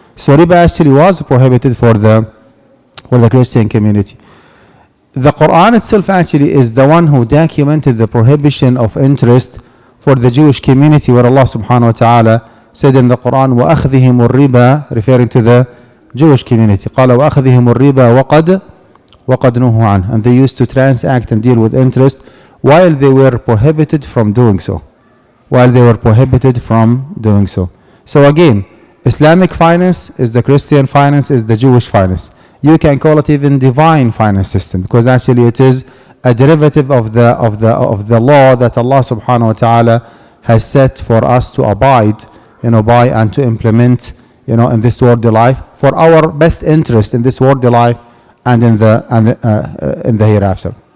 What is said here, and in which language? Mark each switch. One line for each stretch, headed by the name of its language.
English: So riba actually was prohibited for the Christian community. The Quran itself actually is the one who documented the prohibition of interest for the Jewish community, where Allah subhanahu wa ta'ala said in the Quran,
Arabic: وَأَخْذِهِمُ الرِّبَى,
English: referring to the Jewish community.
Arabic: قال وَأَخْذِهِمُ الرِّبَى وَقَدْ نُهُوا عَنْهُ.
English: And they used to transact and deal with interest while they were prohibited from doing so. So again, Islamic finance is the Christian finance, is the Jewish finance. You can call it even divine finance system, because actually it is a derivative of the law that Allah subhanahu wa ta'ala has set for us to abide, by and to implement, in this worldly life for our best interest in this worldly life and in the hereafter.